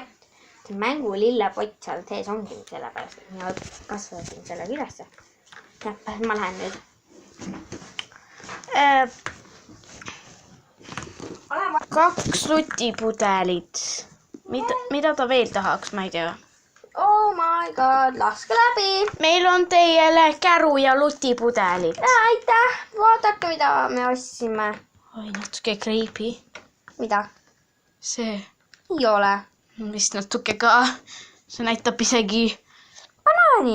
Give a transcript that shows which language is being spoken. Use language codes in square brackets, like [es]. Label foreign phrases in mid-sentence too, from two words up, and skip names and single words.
[et] See mängu lillepott seal sees ongi sellepärast, et mina kasvasin selle ülesse. Jah, ma lähen nüüd. Kaks lutipudelit. Mida ta veel tahaks, ma ei tea. [en] Oh my god, [et] laske läbi. Meil on teile käru ja lutipudelid. Aitäh, vaadake mida me ostsime. Oi, natuke creepy. Mida? See Ei ole. vist natuke ka. See näitab isegi. Banaani.